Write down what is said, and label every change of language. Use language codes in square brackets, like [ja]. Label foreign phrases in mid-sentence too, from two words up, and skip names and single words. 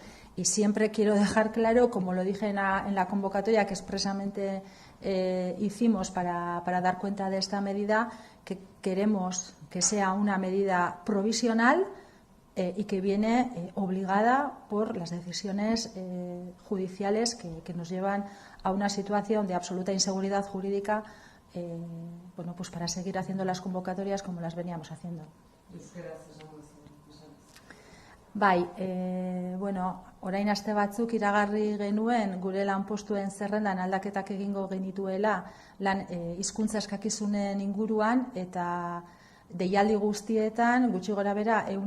[es] Y siempre quiero dejar claro, como lo dije en la convocatoria que expresamente hicimos para dar cuenta de esta medida, que queremos que sea una medida provisional y que viene obligada por las decisiones judiciales que nos llevan a una situación de absoluta inseguridad jurídica pues para seguir haciendo las convocatorias como las veníamos haciendo. [eu] Bai, orain aste batzuk iragarri genuen gure lanpostuen zerrendan aldaketak egingo genituela lan hizkuntza eskakizunen inguruan eta deialdi guztietan gutxi gorabehera